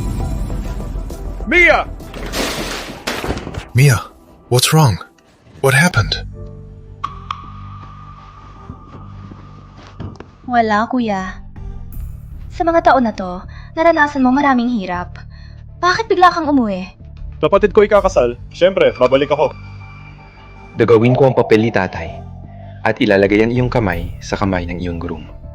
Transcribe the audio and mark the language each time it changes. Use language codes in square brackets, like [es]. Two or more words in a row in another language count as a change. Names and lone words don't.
[en] Mia! Mia, what's wrong? What happened? [tl] Wala, kuya. Sa mga taon na to, naranasan mo maraming hirap. Bakit bigla kang umuwi? Kapatid ko ikakasal. Siyempre, babalik ako. Gagawin ko ang papel ni tatay at ilalagay ang iyong kamay sa kamay ng iyong groom.